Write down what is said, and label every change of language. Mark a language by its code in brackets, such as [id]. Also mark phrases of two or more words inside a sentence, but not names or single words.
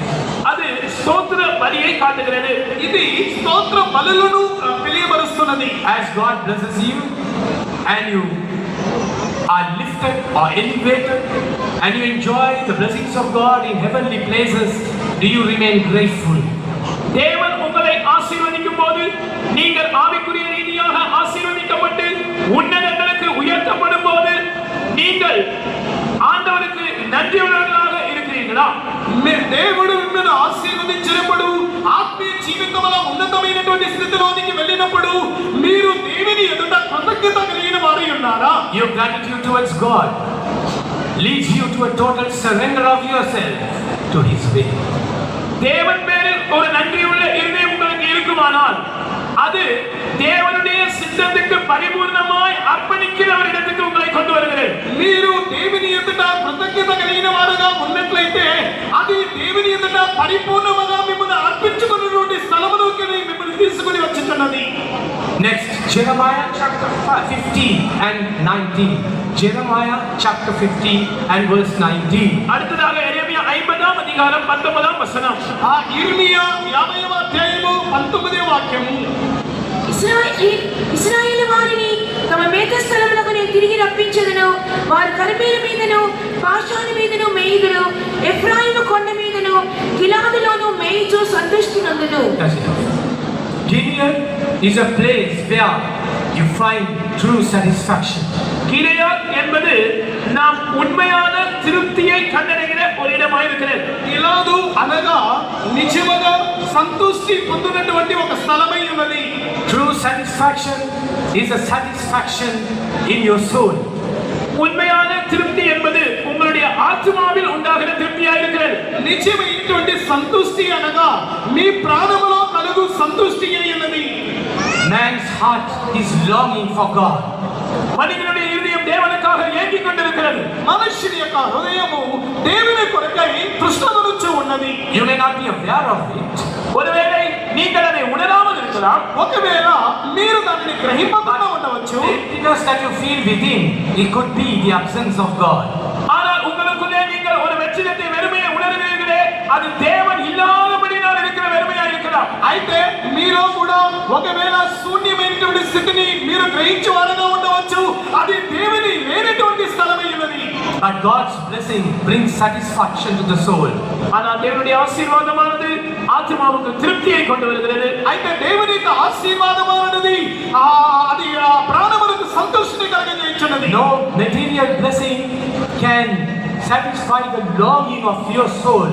[ta] அது ஸ்தோத்ர பலியை காட்டுகிறது. [te] ఇది స్తోత్ర బలులను తెలియబరుస్తున్నది. [en] As God blesses you and you are lifted or elevated and you enjoy the blessings of God in heavenly places, do you remain grateful? [ta] தேவன் உங்களை ஆசீர்வதிக்கும் போது நீங்கள் ஆவிக்குரிய ரீதியாக ஆசீர்வதிக்கப்பட்டு உன்னதங்களுக்கு உயர்த்தப்படும் போது நீங்கள் ஆண்டவருக்கு நன்றியுள்ளவர்களாக இருக்கிறீர்களா? [te] దేవుడు మిమ్మల్ని ఆశీర్వదించినప్పుడు ఆత్మీయ జీవితంలో ఉన్నతమైనటువంటి స్థితిలోనికి వెళ్ళినప్పుడు మీరు దేవుని ఎదుట కృతజ్ఞత కలిగిన వారై ఉన్నారా? [en] Your gratitude towards God leads you to a total surrender of yourself to His will. [ta] தேவன் பேரில் ஒரு நன்றியுள்ள இருதயம் உங்களுக்கு இருக்குமானால் அது தேவனுடைய சித்தத்துக்கு பரிபூர்ணமாய் அர்ப்பணிக்கிற ஒரு இடத்துக்கு உங்களை கொண்டு வருகிறது. [te] మీరు దేవుని ఎదుట కృతజ్ఞత కలిగిన వారుగా ఉన్నట్లయితే అది దేవుని ఎదుట పరిపూర్ణంగా మిమ్మల్ని అర్పించుకున్నటువంటి స్థలములోకి మిమ్మల్ని తీసుకొని వచ్చుతున్నది. [en] Next, Jeremiah chapter 15 and 19. Jeremiah chapter 15 and verse 19. [ta] அடுத்ததாக எரேமியா 50ஆம் அதிகாரம் 19ஆம் வசனம். [te] ఆ ఇర్మియా 50వ అధ్యాయము 19వ వాక్యము. ఇశ్రాయేలు వారిని తమ మేతస్థలములకు నేను తిరిగి రప్పించెదను. వారు కర్మేలు మీదను బాషాను మీదను మేయుదురు. ఎఫ్రాయిము కొండ మీదను గిలాదులోను మేయుచు సంతృష్టి నందును. [en] Gilead is a place where you find true satisfaction. [ta] கிலியாத் என்பது நாம் உண்மையான திருப்தியை கண்டடைகிற ஒரு இடமாக இருக்கிறது. [te] గిలాదు అనగా నిజముగా సంతృష్టి పొందినటువంటి ఒక స్థలమై ఉన్నది. [en] True satisfaction is a satisfaction in your soul. [ta] உண்மையான திருப்தி என்பது உங்களுடைய ஆத்மாவில் உண்டாகிற திருப்தியாக இருக்கிறது. [te] నిజమైనటువంటి సంతృష్టి అనగా మీ ప్రాణములో కలుగు సంతృష్టి అయినది. [en] Man's heart is longing for God. [ta] மனிதனுடைய இதயம் தேவனுக்காக ஏங்கிக் கொண்டிருக்கிறது. [te] మనుష్యుని యొక్క హృదయము దేవుని కొరకై తృష్ణపడుచు ఉన్నది. [en] You may not be aware of it. [ta] ஒருவேளை நீங்கள் அதை உணராமல் இருக்கலாம். [te] ఒకవేళ మీరు దానిని గ్రహింపకుండా ఉండవచ్చు. [en] The emptiness that you feel within, it could be the absence of God. [ta] ஆனால் உங்களுக்குள்ளே நீங்கள் ஒரு வெற்றிடத்தை வெறுமையை உணர்கிறீர்களே, அது தேவன் இல்லாதபடியால் இருக்கிற வெறுமையாக இருக்கலாம். [te] అయితే మీలో కూడా ఒకవేళ శూన్యమైనటువంటి స్థితిని మీరు గ్రహించే వారుగా ఉండవచ్చు. అది దేవుని లేనటువంటి స్థలమై ఉన్నది. [en] But God's blessing brings satisfaction to the soul. [ta] ஆனால் தேவனுடைய ஆசீர்வாதமானது ஆத்மாவுக்கு திருப்தியை கொண்டு வருகிறது. [te] అయితే దేవుని యొక్క ఆశీర్వాదమైనది అది ప్రాణములకు సంతోషాన్ని కలిగించున్నది. [en] No material blessing can satisfy the longing of your soul.